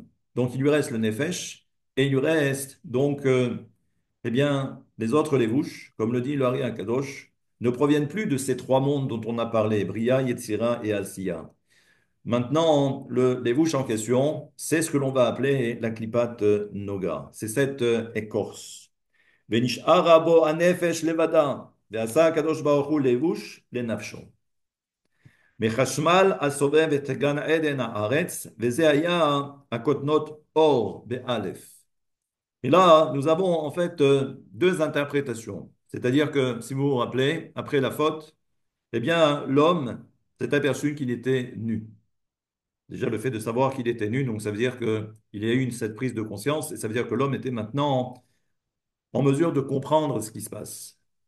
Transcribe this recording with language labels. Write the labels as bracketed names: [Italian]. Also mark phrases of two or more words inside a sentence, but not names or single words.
[French] Donc, il lui reste le Nefesh et il lui reste donc, eh bien, les autres Levush, comme le dit le Hari Akadosh, ne proviennent plus de ces trois mondes dont on a parlé, Bria, Yetzira et Asiya. Maintenant, les bouches en question, c'est ce que l'on va appeler la [Hebrew] klipat noga. [French] C'est cette écorce. [Hebrew] ונשאר בו הנפש לבדה, ועשה הקדוש ברוך הוא לבוש לנפשו. מחשמל הסובב את גן עדן הארץ, וזה היה הכותנות אור באלף. [French] Et là, nous avons en fait deux interprétations. C'est-à-dire que, si vous vous rappelez, après la faute, eh bien, l'homme s'est aperçu qu'il était nu. Déjà, le fait de savoir qu'il était nu, donc ça veut dire qu'il y a eu cette prise de conscience, et ça veut dire que l'homme était maintenant en mesure de comprendre ce qui se passe.